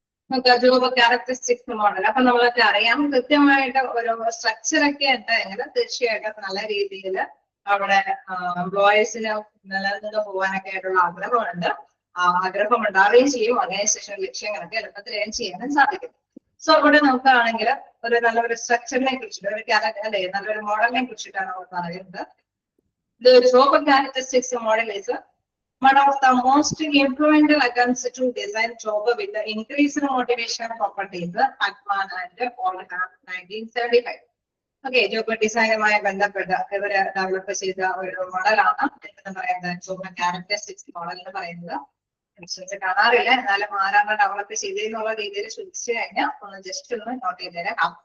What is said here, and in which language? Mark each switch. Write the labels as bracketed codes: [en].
[ml] നമുക്ക് job characteristics model അപ്പൊ നമ്മളൊക്കെ അറിയാം, കൃത്യമായിട്ട് ഒരു സ്ട്രക്ചർ ഒക്കെ ഉണ്ടെങ്കിൽ തീർച്ചയായിട്ടും നല്ല രീതിയിൽ അവിടെ എംപ്ലോയീസിന് നിലനിന്ന് പോകാനൊക്കെ ആയിട്ടുള്ള ആഗ്രഹം ഉണ്ടാവുകയും ചെയ്യും. ഓർഗനൈസേഷൻ ലക്ഷ്യങ്ങളൊക്കെ എളുപ്പത്തിൽ ചെയ്യാനും സാധിക്കും. സോ അവിടെ നമുക്കാണെങ്കിൽ ഒരു നല്ലൊരു സ്ട്രക്ചറിനെ കുറിച്ചിട്ട്, ഒരു ക്യാരക്ടർ അല്ലെ, നല്ലൊരു മോഡലിനെ കുറിച്ചിട്ടാണ് നമ്മൾ പറയുന്നത്. [en] The job characteristics model is one of the most influential attempts to design job with the increased motivation properties. Atman and Paul 1975. [ml] Okay, job ഡിസൈനുമായി ബന്ധപ്പെട്ട് ഇവര് ഡെവലപ്പ് ചെയ്ത ഒരു മോഡലാണ് എന്ന് പറയുന്നത് ജോബ് ക്യാരക്ടറിസ്റ്റിക്സ് മോഡൽ എന്ന് പറയുന്നത്. കാണാറില്ല, എന്നാലും ആരാണ് ഡെവലപ്പ് ചെയ്തെന്നുള്ള രീതിയിൽ ചോദിച്ചു കഴിഞ്ഞാൽ ഒന്ന് ജസ്റ്റ് ഒന്ന് നോട്ട് ചെയ്തേരാം.